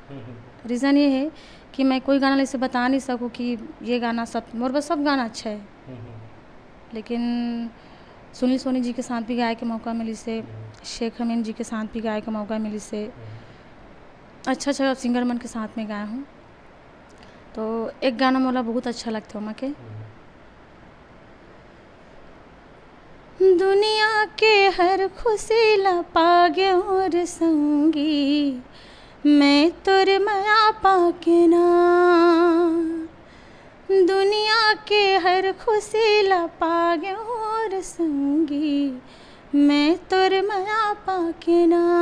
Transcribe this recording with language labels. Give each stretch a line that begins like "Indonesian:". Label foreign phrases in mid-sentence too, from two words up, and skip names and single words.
Chhattisgarhi: रीज़न ये है कि मैं कोई गाना ऐसे बता नहीं सकूँ कि ये गाना सब, मोर बस सब गाना अच्छा है, लेकिन सुनील सोनी जी के साथ भी गाए के मौका मिली से, शेख अमीन जी के साथ भी गाए के मौका मिली से, अच्छा अच्छा सिंगर मन के साथ में गाया हूँ। तो एक गाना मोला बहुत अच्छा लगता है मके, दुनिया के हर खुशी ला पागे और संगी, मैं तोर माया पाके ना, दुनिया के हर खुशी ला पागे और संगी, मैं तोर माया पाके ना,